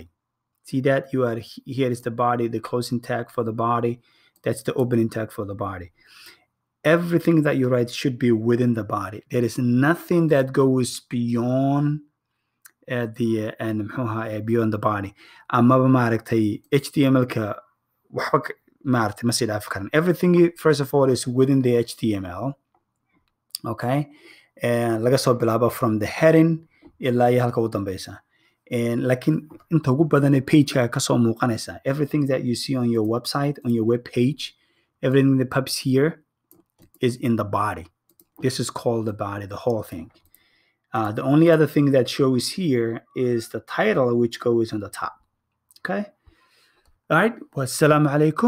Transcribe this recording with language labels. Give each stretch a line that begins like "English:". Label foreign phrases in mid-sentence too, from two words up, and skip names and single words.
English: See that? Here is the body, the closing tag for the body. That's the opening tag for the body. Everything that you write should be within the body. There is nothing that goes beyond beyond the body.
Somali: Amaba maaragtay HTML-ka waxba maaragtay ma sii dhaafi karan.
English: Everything first of all is within the HTML. Okay, and
Somali: laga soo bilaabo
English: from the heading
Somali: ilaa iyo halka ugu dambeysa. Laakiin inta ugu badan ee page-ka ka soo muuqanaysa.
English: Everything that you see on your website, on your web page, everything that pops here is in the body. This is called the body, the whole thing. The only other thing that shows here is the title, which goes on the top. Okay. All right.
Arabic: Wassalamu alaikum.